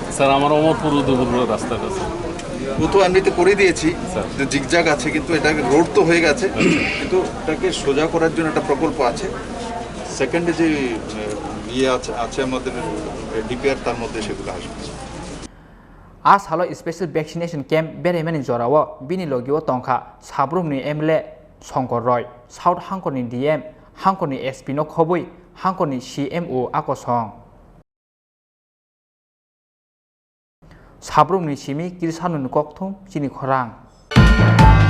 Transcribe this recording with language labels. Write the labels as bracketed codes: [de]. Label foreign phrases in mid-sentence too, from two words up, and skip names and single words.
[bn] স্যার আমার অমরপুর উদয়পুর রাস্তাটা আছে, ও তো এমনিতে করে দিয়েছি, জিগজাগ আছে, কিন্তু এটাকে রোড তো হয়ে গেছে, কিন্তু এটাকে সোজা করার জন্য একটা প্রকল্প আছে। সেকেন্ডে যে ইয়ে আছে আমাদের ডিপিআর, তার মধ্যে সেগুলো আসবে। [trp] आज हालो [en] special vaccination camp [trp] बेराइमानी जराओ बिनि लगिओ तंखा साब्रुमनि एमएलए शंकर रय साउथ हांखरनि डीएम हांखरनि एसपी नो खबुई हांखरनि सीएमओ आकसं साब्रुमनि सिमी किरसानुन कक्थुम चिनि खरां।